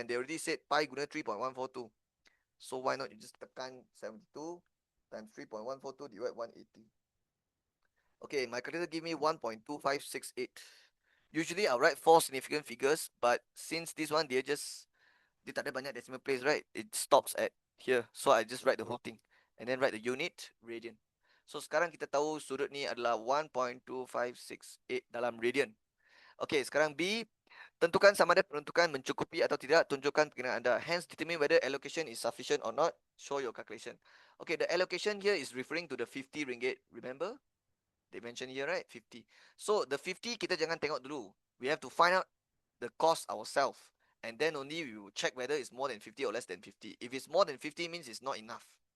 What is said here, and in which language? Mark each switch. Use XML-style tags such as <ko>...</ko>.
<en>And they already said pi guna 3.142. So why not you just tekan 72 times 3.142 divide 180. Okay, my calculator give me 1.2568. Usually I'll write 4 significant figures, but since this one</en> <ms>dia tak ada banyak</ms> <en>decimal place, right? It stops at here. So I just write the whole thing and then write the unit radian.</en> <ms>So sekarang kita tahu sudut ni adalah 1.2568 dalam radian. Okay, sekarang B, tentukan sama ada penentukan mencukupi atau tidak, tunjukkan perkiraan anda.</ms> <en>Hence determine whether allocation is sufficient or not. Show your calculation. Okay, the allocation here is referring to the 50 ringgit. Remember? They mentioned here, right? 50. So the 50</en> <ms>kita jangan tengok dulu.</ms> <en>We have to find out the cost ourselves. And then only we will check whether it's more than 50 or less than 50. If it's more than 50 means it's not enough.</en>